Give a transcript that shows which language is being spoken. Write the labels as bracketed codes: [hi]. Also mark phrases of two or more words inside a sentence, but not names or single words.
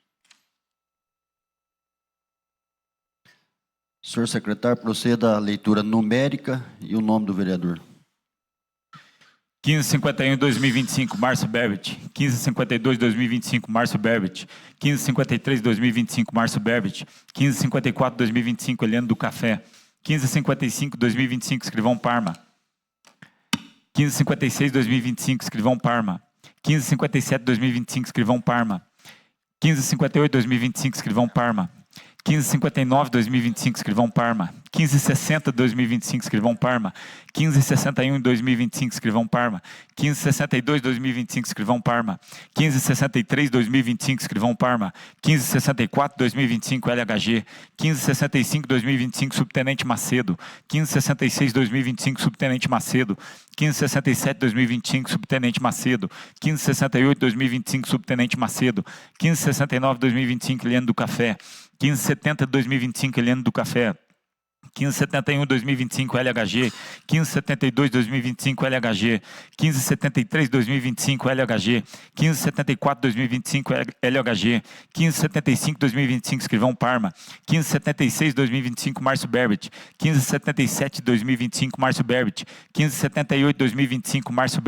[pt] Senhor secretário, proceda à leitura numérica e o nome do vereador. 1551-2025, Márcio Berbet. 1552-2025, Márcio Berbet. 1553-2025, Márcio Berbet. 1554-2025, Eliane do Café. 1555-2025, Escrivão Parma. 1556-2025, Escrivão Parma. 1557-2025, Escrivão Parma. 1558-2025, Escrivão Parma. 1559-2025, Escrivão Parma. 1560-2025, Escrivão Parma. 1561-2025, Escrivão Parma. 1562-2025, Escrivão Parma. 1563-2025, Escrivão Parma. 1564-2025, LHG. 1565-2025, Subtenente Macedo. 1566-2025, Subtenente Macedo. 1567-2025, Subtenente Macedo. 1568-2025, Subtenente Macedo. 1569-2025, Eliane do Café. 1570-2025, Eliane do Café. 1571-2025 LHG, 1572-2025 LHG, 1573-2025 LHG, 1574-2025 LHG, 1575-2025 Escrivão Parma, 1576-2025 Márcio Berbet, 1577-2025 Márcio Berbet, 1578-2025 Márcio